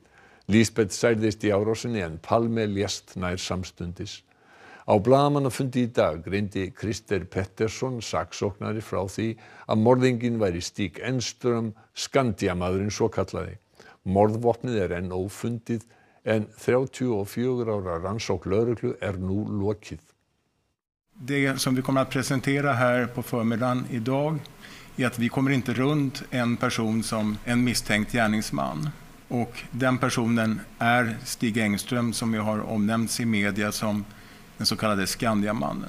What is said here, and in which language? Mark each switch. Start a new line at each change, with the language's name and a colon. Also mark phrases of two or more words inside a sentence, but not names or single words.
Icelandic: Lisbeth særðist í árásinni en Palme lést nær samstundis. Á blaðamannafundi í dag greindi Christer Pettersson saksóknari frá því að morðinginn væri Stig Engström, Skandiamaðurinn svokallaði. Morðvopnið er enn ófundið en 34 ára rannsókn lögreglu är nu lokið.
Swedish: Det som vi kommer att presentera här på förmiddagen idag är att vi kommer inte runt en person som en misstänkt gärningsman. Och den personen är Stig Engström som ju har omnämnts i media som den så kallade Skandiamannen.